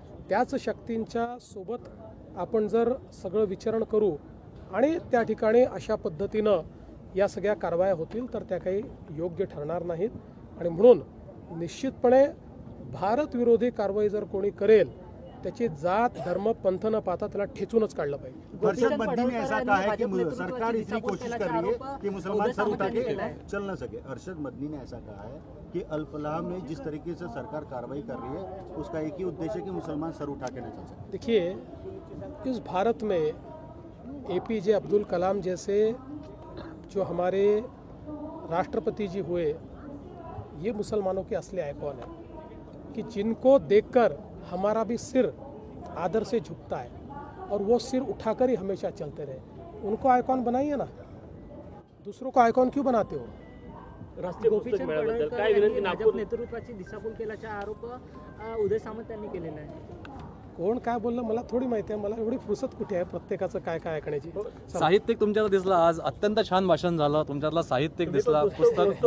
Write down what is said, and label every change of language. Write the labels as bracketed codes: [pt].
[mr] त्याच शक्तींच्या सोबत आपण जर सगळं विचारण करू आणि त्या ठिकाणी अशा पद्धतीनं या सगळ्या कारवाया होतील तर त्या काही योग्य ठरणार नाहीत। आणि म्हणून निश्चितपणे भारत विरोधी कारवाई जर कोणी करेल त्याची जात धर्म पंथ न पाहता त्याला ठेचूनच काढलं पाहिजे। [hi] अर्शद मदनी ने ऐसा कहा है कि सरकार इतनी कोशिश कर रही है कि मुसलमान सर उठा के चल न सके। अर्शद मदनी ने ऐसा कहा है कि अल-फलाह में जिस तरीके से सरकार कार्रवाई कर रही है उसका एक ही उद्देश्य है कि मुसलमान सर उठा के न चल सके। देखिए, इस भारत में APJ अब्दुल कलाम जैसे जो हमारे राष्ट्रपति जी हुए, ये मुसलमानों के असली आइकॉन है कि जिनको देखकर हमारा भी सिर आदर से झुकता है और वो सिर उठाकर ही हमेशा चलते रहे। उनको आइकॉन बनाइए ना, दूसरों को आइकॉन क्यों बनाते हो? [mr] राष्ट्रीय पुस्तक मेळाव्याबद्दल काय विनंती? नागपूर नेतृत्वाची दिशाभूल केल्याचा आरोप उदय सामंत यांनी केलेला आहे। कोण काय बोललं मला थोडी माहिती आहे. मला एवढी फुरसत कुठे आहे प्रत्येकाचं काय काय ऐकण्याची. साहित्यिक तुमच्याला दिसला आज, अत्यंत छान भाषण झालं तुमच्यातला, साहित्यिक दिसला, तो पुस्तक